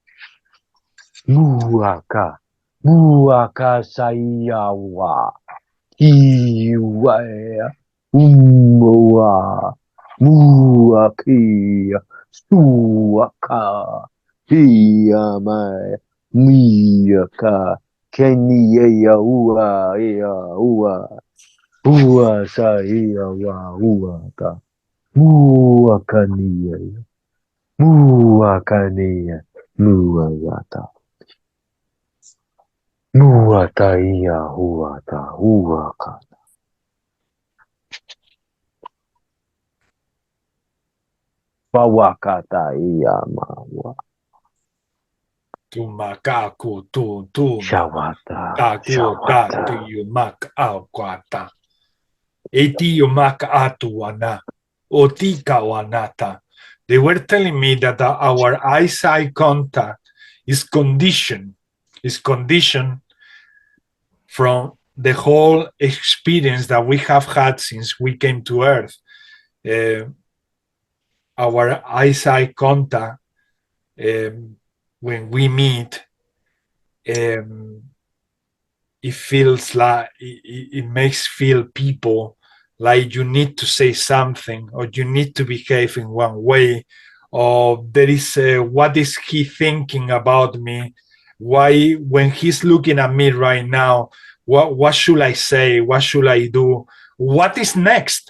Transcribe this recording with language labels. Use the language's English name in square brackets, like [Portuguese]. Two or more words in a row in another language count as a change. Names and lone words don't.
[English] Muaka. Muaka sayawa. Kiwa umoa. Muakia. Suaka. Hiyama. Miyaka. Kenya ua ea ua. Ua sa ia wa ua ka. Mua kania. Mua kania. Mua wata. Muata ia huata huaka. Wawakata ia mawa. Tumakaku tu Shawata, kaku ta shawata. yumak akwata. Eti yumak atuana. Otika wanata. They were telling me that our eyesight contact is conditioned from the whole experience that we have had since we came to Earth. Our eyesight contact, when we meet, it feels like it makes feel people like you need to say something or you need to behave in one way, or there is what is he thinking about me, why when he's looking at me right now, what should I say, what should I do, what is next.